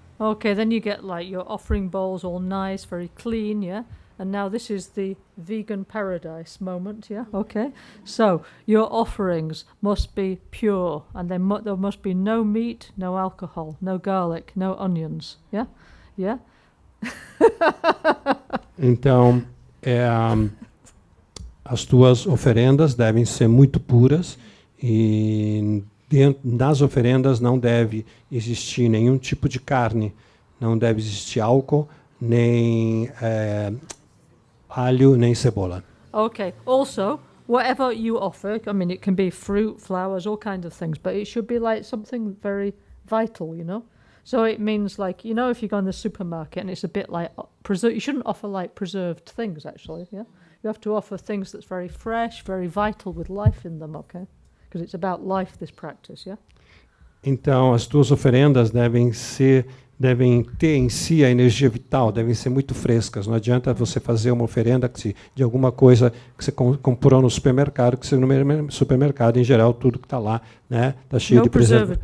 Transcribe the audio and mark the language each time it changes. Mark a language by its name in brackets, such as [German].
[English] Okay, then you get like your offering bowls all nice, very clean, yeah? And now this is the vegan paradise moment, yeah? Okay. So your offerings must be pure, and there must be no meat, no alcohol, no garlic, no onions, yeah? Yeah? [Portuguese] Então, as tuas oferendas devem ser muito puras e nas oferendas não deve existir nenhum tipo de carne, não deve existir álcool, nem alho, nem cebola. [English] Okay. Also, whatever you offer, I mean, it can be fruit, flowers, all kinds of things, but it should be like something very vital, you know? So it means like, you know, if you go in the supermarket and it's a bit like, you shouldn't offer like preserved things, actually, yeah? You have to offer things that's very fresh, very vital, with life in them, okay? Because it's about life, this practice, yeah? [Portuguese] Então, as tuas oferendas devem ter em si a energia vital, devem ser muito frescas. Não adianta você fazer uma oferenda de alguma coisa que você comprou no supermercado, que você no supermercado, em geral, tudo que está lá, né, está cheio de preservativos.